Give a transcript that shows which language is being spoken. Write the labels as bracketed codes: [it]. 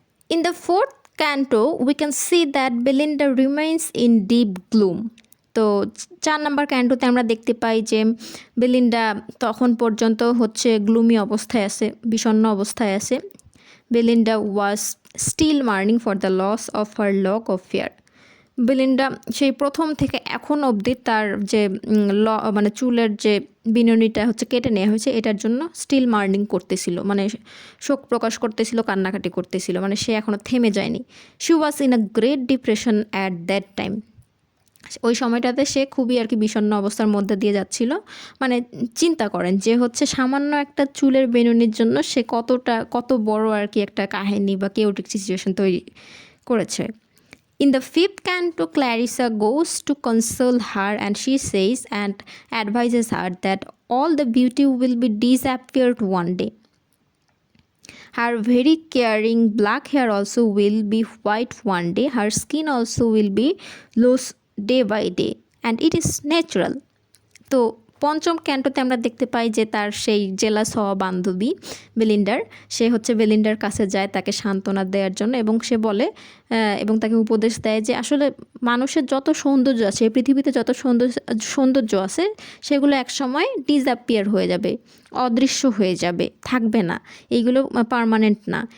[en] In the fourth canto, we can see that Belinda remains in deep gloom. [bn] তো 4 number ক্যান্টোতে আমরা দেখতে পাই যে Belinda তখন পর্যন্ত হচ্ছে গ্লুমি অবস্থায় আছে, বিষণ্ণ অবস্থায় আছে। [en] Belinda was still mourning for the loss of her lock of fair. [bn] Belinda সেই প্রথম থেকে এখন অবধি তার যে মানে চুলের যে বিনুনিটা হচ্ছে কেটে নেওয়া হয়েছে এটার জন্য [en] still mourning [bn] করতেছিল, মানে শোক প্রকাশ করতেছিল, কান্নাকাটি করতেছিল, মানে সে এখনও থেমে যায়নি। [en] She was in a great depression at that time. [bn] ওই সময়টাতে সে খুবই আর কি বিষণ্ণ অবস্থার মধ্যে দিয়ে যাচ্ছিল। মানে চিন্তা করেন যে হচ্ছে সামান্য একটা চুলের বেনুনির জন্য সে কত বড় আর কি একটা কাহিনী বা কেওটিক সিচুয়েশন তৈরি করেছে। [en] In the fifth canto, Clarissa goes to console her and she says and advises her that all the beauty will be disappeared one day. Her very caring black hair also will be white one day. Her skin also will be loose day by day. And it is natural. [bn] তো পঞ্চম ক্যান্টোতে আমরা দেখতে পাই যে তার সেই jealous হওয়া বান্ধবী বেলিন্ডার, সে হচ্ছে বেলিন্ডার কাছে যায় তাকে সান্ত্বনা দেওয়ার জন্য, এবং সে বলে এবং তাকে উপদেশ দেয় যে আসলে মানুষের যত সৌন্দর্য আছে, পৃথিবীতে যত সৌন্দর্য আছে সেগুলো একসময় ডিসঅ্যাপিয়ার হয়ে যাবে, অদৃশ্য হয়ে যাবে, থাকবে না, এইগুলো পার্মানেন্ট না।